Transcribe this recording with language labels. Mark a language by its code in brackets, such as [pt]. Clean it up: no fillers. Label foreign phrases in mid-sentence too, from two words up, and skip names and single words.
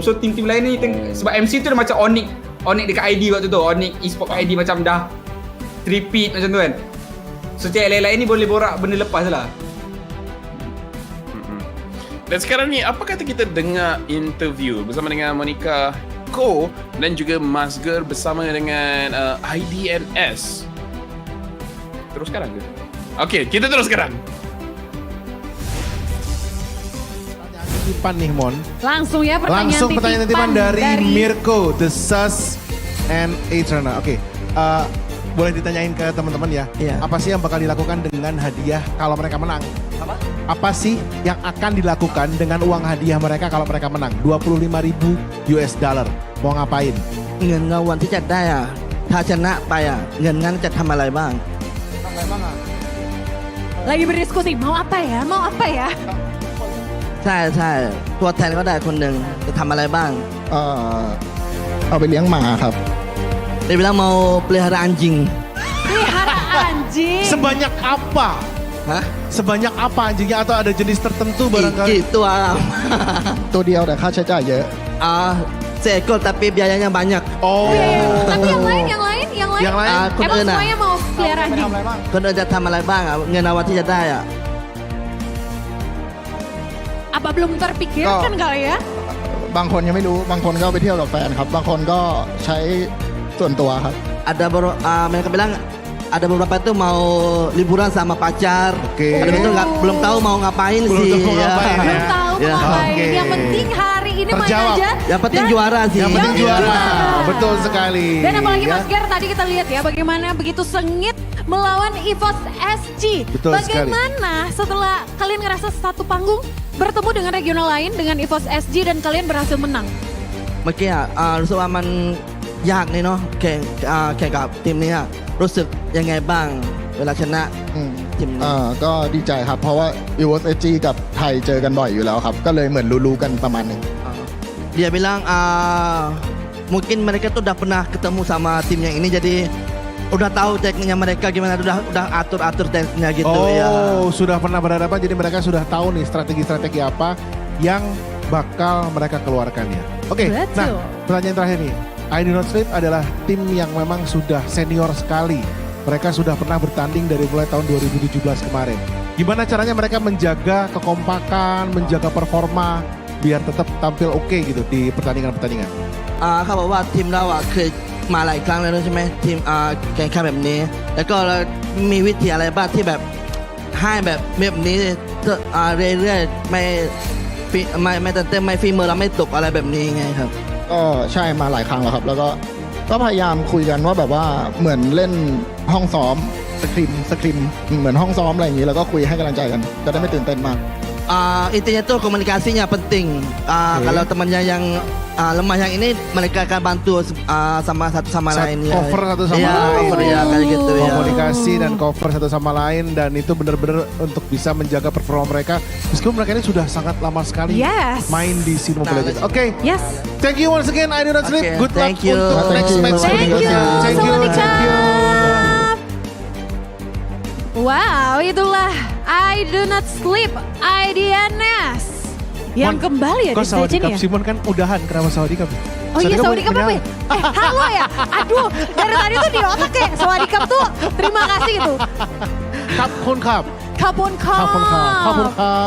[ms] So tim-tim lain ni sebab MC tu dah macam Onyx dekat ID waktu tu. Onyx eSport ID macam dah repeat macam tu kan. So cik lain-lain ni boleh borak benda lepas lah. Dan sekarang ni apa kata kita dengar interview bersama dengan Monica Ko dan juga Masger bersama dengan IDNS. Terus sekarang ke? Okey, kita terus sekarang. [id] Titipan nih Mon. Langsung ya pertanyaan titipan dari Mirko, The Sus and Eterna. Oke, boleh ditanyain ke teman-teman ya. Apa sih yang bakal dilakukan dengan hadiah kalau mereka menang? Apa sih yang akan dilakukan dengan uang hadiah mereka kalau mereka menang? 25.000 [en] US dollar. [id] Mau ngapain? [th] เงินรางวัลที่จัดได้อ่ะถ้าชนะไปอ่ะเงินนั้นจะทำอะไรบ้าง [id] Lagi berdiskusi mau apa ya? [th] ใช่ตัวแทนก็ได้คนหนึ่งจะทำอะไรบ้างเอาไปเลี้ยงหมาครับ [id] dia bilang mau pelihara anjing. Pelihara anjing. Sebanyak apa? Hah? Sebanyak apa anjingnya atau ada jenis tertentu barangkali? Itu [th] ตัวเดียวแต่ค่าใช้จ่ายเยอะ [id] seekor tapi biayanya banyak. Tapi yang lain lain? Yang lain, [th] คน [id] Emang [th] อื่นอ่ะ [id] semuanya mau pelihara anjing? [th] คนอื่นจะทำอะไรบ้างอ่ะเงินรางวัลที่จะได้อ่ะ [id] Apa belum terpikirkan kali ya? [th] บางคนยังไม่รู้บางคนก็ไปเที่ยวกับแฟนครับบางคนก็ใช้ส่วนตัวครับ [id] Ada mereka bilang ada beberapa itu mau liburan sama pacar. Ada itu belum tahu mau ngapain sih. Belum tahu Ya. mau ngapain. Oke. Yang penting hari ini main Terjawab. aja. Yang penting Dan- juara sih. Yang penting Dan juara. Betul sekali. Dan apalagi Ya. Mas Ger tadi kita lihat ya bagaimana begitu sengit melawan EVOS SG. Betul Bagaimana setelah kalian ngerasa satu panggung bertemu dengan regional lain dengan EVOS SG dan kalian berhasil menang? [th] เมื่อกี้รู้สึกว่ามันยากนี่เนาะแข่งกับทีมนี้อะรู้สึกยังไงบ้างเวลาชนะทีมนี้ ก็ดีใจครับ เพราะว่า EVOS SG กับไทยเจอกันบ่อยอยู่แล้วครับ ก็เลยเหมือนรู้ๆกันประมาณหนึง [id] Dia bilang mungkin mereka tuh udah pernah ketemu sama tim yang ini jadi udah tahu tekniknya mereka gimana udah atur tekniknya gitu ya. Sudah pernah berhadapan jadi mereka sudah tahu nih strategi-strategi apa yang bakal mereka keluarkan ya. Oke, Betul. nah pertanyaan terakhir nih. I Do Not Sleep adalah tim yang memang sudah senior sekali. Mereka sudah pernah bertanding dari mulai tahun 2017 kemarin. Gimana caranya mereka menjaga kekompakan, menjaga performa biar tetap tampil oke gitu di pertandingan-pertandingan? [th] เขาบอกว่าทีมเราเคยมาหลายครั้งแล้วใช่ไหมทีมแข่งขันแบบนี้แล้วก็เรามีวิธีอะไรบ้างที่แบบให้แบบนี้เรื่อยๆไม่เต้นไม่ฝีมือเราไม่ตกอะไรแบบนี้ไงครับ ก็ใช่มาหลายครั้งแล้วครับ แล้วก็พยายามคุยกันว่าแบบว่าเหมือนเล่นห้องซ้อมสคริมเหมือนห้องซ้อมอะไรอย่างนี้แล้วก็คุยให้กำลังใจกันจะได้ไม่ตื่นเต้นมาก [id] intinya tuh komunikasinya penting. Kalau temannya yang lemah yang ini mereka akan bantu sama satu sama lain ya. Cover satu sama ya, lain. Cover ya kayak gitu ya. Komunikasi dan cover satu sama lain dan itu benar-benar untuk bisa menjaga performa mereka meskipun mereka ini sudah sangat lama sekali main di scene Mobile Legends. Oke. Yes. [en] Thank you once again I Do Not Sleep. Good luck thank you. [id] untuk [en] next match [id] berikutnya. [en] Thank you. [id] Wow, itulah I Do Not Sleep, IDNS yang kembali ya di Kok stage [th] Sawadikap [id] ini ya. Simon kan udahan kenapa Sawadikap? Oh iya Sawadikap apa ya? Halo ya? Aduh, dari tadi tuh di otak kayak Sawadikap tuh terima kasih gitu. [th] Kapun Kap. Kapun Kap. Kapun Kap.